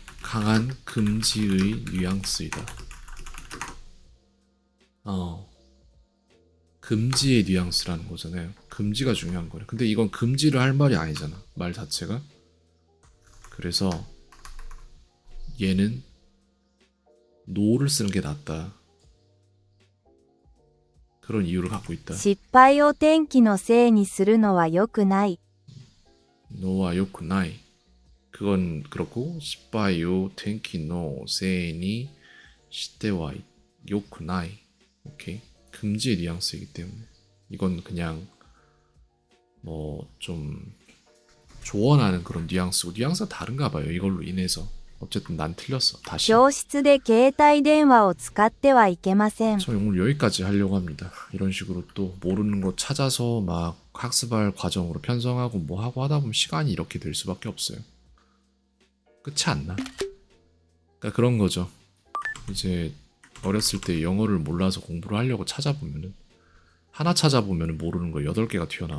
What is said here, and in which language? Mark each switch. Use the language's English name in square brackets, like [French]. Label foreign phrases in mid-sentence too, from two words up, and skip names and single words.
[Korean] 강한 금지의 뉘앙스이다. 금지의 뉘앙스라는 거잖아요. 금지가 중요한 거예요. 근데 이건 금지를 할 말이 아니잖아. 말 자체가. 그래서 얘는 노를 쓰는 게 낫다. 그런 이유를 갖고 있다. [Japanese] 失敗を天気のせいにするのは良くない。のはよくない. [Korean] 그건 그렇고 [Japanese] 芝居を天気のせいにしてはよくない. [Korean] 오케이. 금지의 뉘앙스이기 때문에 이건 그냥 뭐 좀 조언하는 그런 뉘앙스고 뉘앙스가 다른가 봐요. 이걸로 인해서 어쨌든 난 틀렸어. 다시. [Japanese] 教室で携帯電話を使ってはいけません。 [Korean] 저 오늘 여기까지 하려고 합니다. 이런 식으로 또 모르는 거 찾아서 막 학습할 과정으로 편성하고 뭐 하고 하다 보면 시간이 이렇게 될 수밖에 없어요. 끝이 안 나. 그러니까 그런 거죠. 이제 어렸을 때 영어를 몰라서 공부를 하려고 찾아보면은 하나 찾아보면은 모르는 거 8개가 튀어나와.